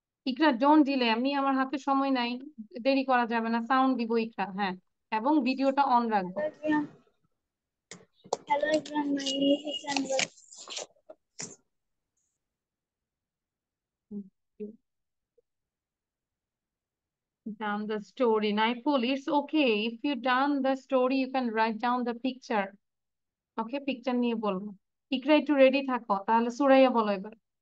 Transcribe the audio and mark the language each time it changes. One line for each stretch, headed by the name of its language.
Bangla: Iqra
English: don't delay,
Bangla: আমি আমার হাতে সময় নাই, দেরি করা যাবে না, সাউন্ড দিব ইকরা। হ্যাঁ, এবং ভিডিওটা অন রাখবো।
English: Hello everyone, my name is Anwar. Down the story. Naiful, it's okay. If you done the story, you can write down the picture. Okay, picture
Bangla: নিয়ে বলবো। ইকরা একটু রেডি থাকো, তাহলে সুরাইয়া বলো এবার।